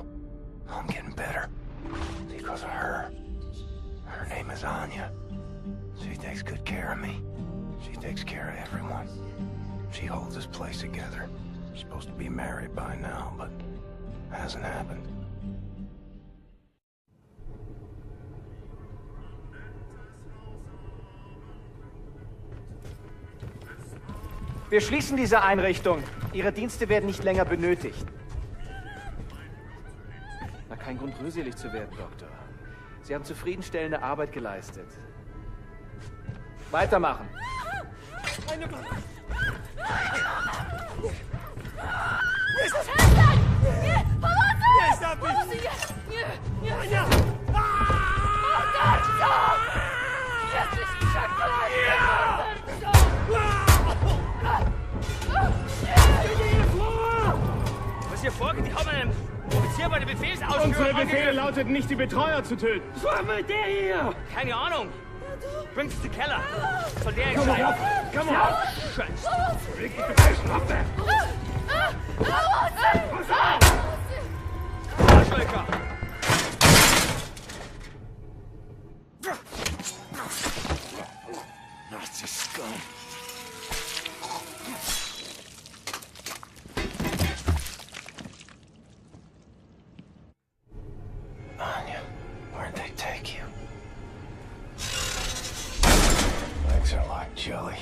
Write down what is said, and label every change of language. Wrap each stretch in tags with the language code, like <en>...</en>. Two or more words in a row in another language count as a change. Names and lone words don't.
<en>I'm getting better. Because of her. Her name is Anya. She takes good care of me. She takes care of everyone. She holds this place together. Supposed to be married by now, but hasn't happened.</en> <de>Wir schließen diese Einrichtung. Ihre Dienste werden nicht länger benötigt. Na, kein Grund, rührselig zu werden, Doktor. Sie haben zufriedenstellende Arbeit geleistet. Weitermachen.</de> <pl>Przestań! Nie! Pomocy! Pomocy! Nie! Nie! Morderco! Jesteś przeklęty!</pl> <de>Was hier vorgeht, die haben einen Offizier bei der Befehlsausführung. Unsere Befehle lauteten nicht, die Betreuer zu töten. Was war mit der hier? Keine Ahnung. Bring's in den Keller. Soll der entscheiden. Komm auf! Scheiße. Leg die Befehlswaffe! Arschlöcher.</de> <en>Nazi scum. Anya, where'd they take you? Legs are like jelly.</en>